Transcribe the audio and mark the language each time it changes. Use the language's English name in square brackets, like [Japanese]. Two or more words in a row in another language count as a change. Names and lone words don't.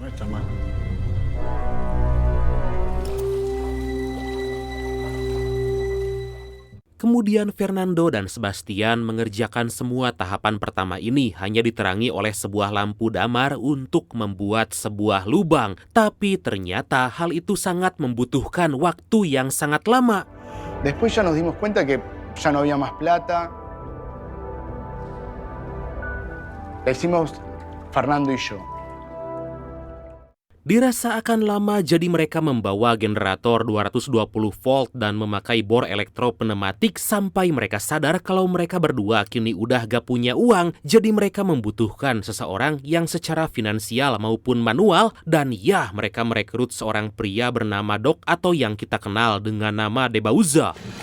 [Indonesian] Kemudian Fernando dan Sebastian mengerjakan semua tahapan pertama ini hanya diterangi oleh sebuah lampu damar untuk membuat sebuah lubang. Tapi ternyata hal itu sangat membutuhkan waktu yang sangat lama. [Spanish] Después ya nos dimos cuenta que ya no había más plata. Le hicimos Fernando y yo. [Indonesian] Dirasa akan lama, jadi mereka membawa generator 220 volt dan memakai bor elektropneumatik sampai mereka sadar kalau mereka berdua kini udah gak punya uang. Jadi mereka membutuhkan seseorang yang secara finansial maupun manual, dan ya, mereka merekrut seorang pria bernama Doc atau yang kita kenal dengan nama De Bauza.